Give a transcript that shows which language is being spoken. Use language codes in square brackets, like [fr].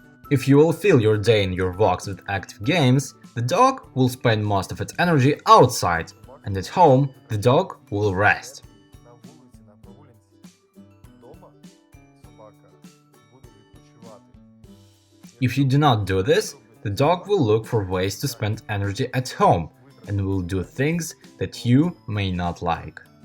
[en] If you will fill your day in your walks with active games, the dog will spend most of its energy outside, and at home, the dog will rest. [uk] На вулиці, на прогулянці. Дома собака буде відпочивати. [en] If you do not do this, the dog will look for ways to spend energy at home and will do things that you may not like.